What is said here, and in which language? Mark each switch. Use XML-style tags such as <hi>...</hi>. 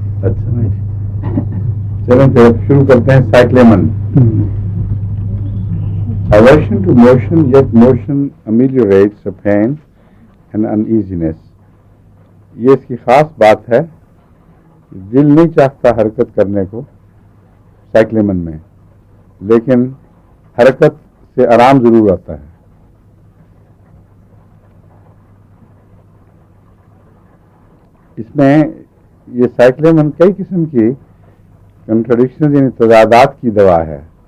<ur>اچھا چلیں پھر شروع کرتے ہیں. سائکلیمن.</ur> <en>Aversion to motion, yet motion ameliorates the pain and uneasiness.</en> <ur>یہ اس کی خاص بات ہے. دل نہیں چاہتا حرکت کرنے کو سائکلیمن میں، لیکن حرکت سے آرام ضرور آتا ہے. اس میں یہ سائکلیمن کئی قسم کی کنٹراڈکشن یعنی تضادات کی دوا ہے.</ur>